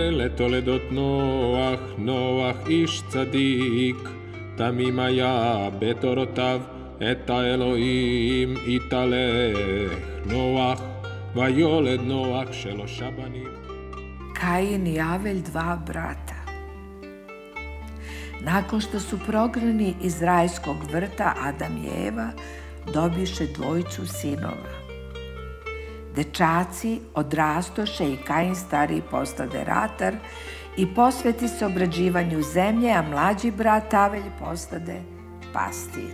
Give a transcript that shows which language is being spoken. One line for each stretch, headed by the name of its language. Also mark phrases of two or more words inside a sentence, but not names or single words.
Hebrew: ותולדות נוח איש צדיק, תמימיה בתורותיו, את האלוהים יתהלך נוח, ויולד נוח 3 בנים.
Serbian: Kain i Avelj, 2 brata. Nakon što su prognani iz rajskog vrta, Adam i Eva dobiše 2 sinova. Dečaci odrastoše i Kain stariji postade ratar i posveti se obrađivanju zemlje, a mlađi brat Avelj postade pastir.